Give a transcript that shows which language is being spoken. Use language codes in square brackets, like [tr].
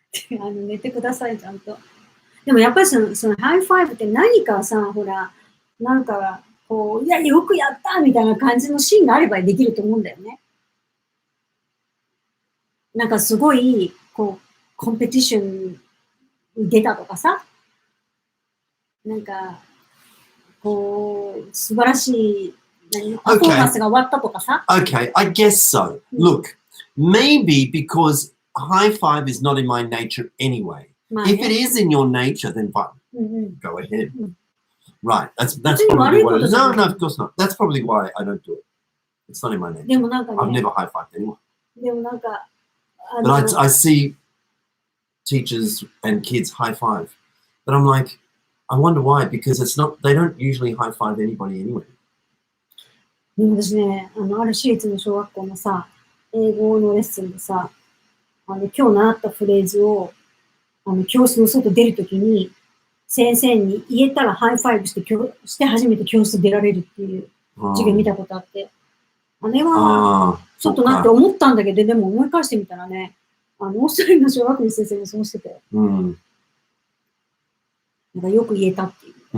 [ja] 寝てください、ちゃんと。でもやっぱりそのハイファイブって何かさ、ほら、なんか、こう、いや、よくやったみたいな感じのシーンがあればできると思うんだよね。なんかすごい、こう、コンペティションに出たとかさ、なんか、こう、素晴らしい、パフォーマンスが終わったとかさ。 [en] Okay, I guess so. Look, maybe because high five is not in my nature anyway. If it is in your nature, then fine. Go ahead. Right. That's probably what it is. No, of course not. That's probably why I don't do it. It's not in my nature. I've never high fived anyone. But I see teachers and kids high five. But I'm like, I wonder why, because it's not, they don't usually high five anybody anyway. [ja] でも私ね、ある私立の小学校のさ、英語のレッスンでさ、今日習ったフレーズを、教室の外出るときに、先生に言えたらハイファイブして初めて教室出られるっていう授業見たことあって、あれは、ちょっとなって思ったんだけど、でも思い返してみたらね、オーストラリアの小学校の先生もそうしてて、なんかよく言えたっていう。